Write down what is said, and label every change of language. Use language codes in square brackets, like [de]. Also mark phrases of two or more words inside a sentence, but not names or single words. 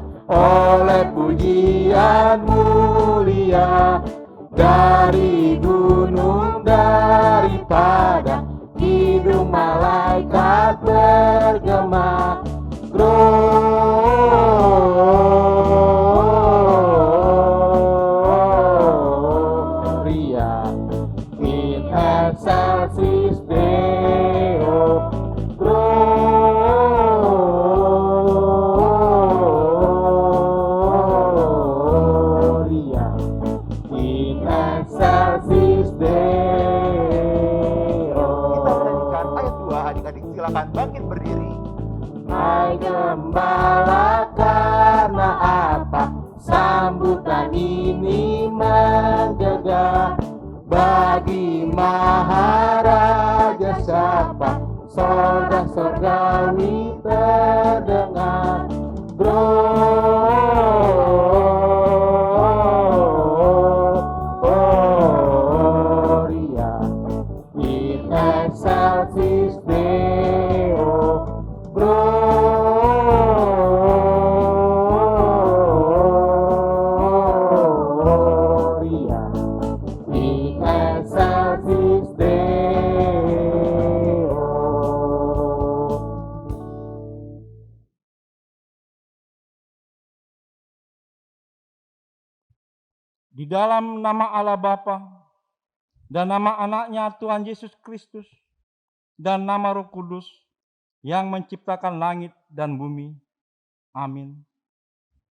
[id] oleh pujian mulia dari gunung, daripada hidung malaikat bergema. [la] Gloria in excelsis Deo. Gloria in excelsis Deo. [id] Kita menyanyikan ayat 2, adik-adik silakan bangkit berdiri. Hai gembala, karena apa sambutan ini menggegah? Bagi Maharaja siapa sorga-sorgawi terdengar. [la] Gloria in excelsis Deo. Gloria in excelsis Deo. [id] Di dalam nama Allah Bapa dan nama anaknya Tuhan Yesus Kristus dan nama Roh Kudus yang menciptakan langit dan bumi.